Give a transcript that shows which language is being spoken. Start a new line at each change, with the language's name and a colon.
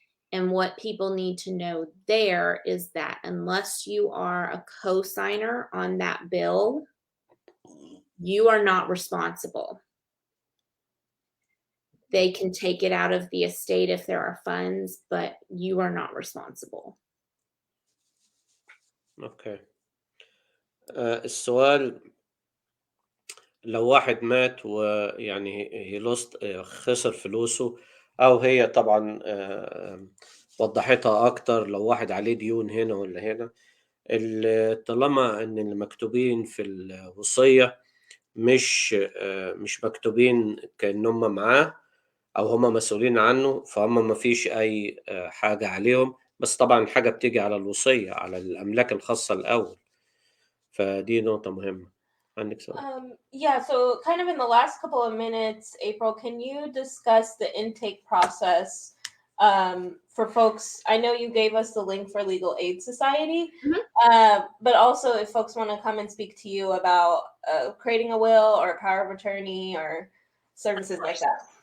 English: And what people need to know there is that unless you are a co-signer on that bill, you are not responsible. They can take it out of the estate if there are funds, but you are not responsible. Okay.
Arabic: السؤال لو واحد مات ويعني خسر فلوسه، أو هي طبعا وضحتها أكتر لو واحد عليه ديون هنا ولا هنا، طالما ان اللي مكتوبين في الوصية مش مكتوبين كأنهم معاه او هم مسؤولين عنه، فهم ما فيش اي حاجة عليهم. بس طبعا الحاجة بتيجي على الوصية، على الاملاك الخاصة الاول، فدي نقطة مهمة. عندك سؤال؟
English: Yeah, so kind of in the last couple of minutes, April, can you discuss the intake process for folks? I know you gave us the link for Legal Aid Society, but also if folks want to come and speak to you about creating a will or a power of attorney or services like that.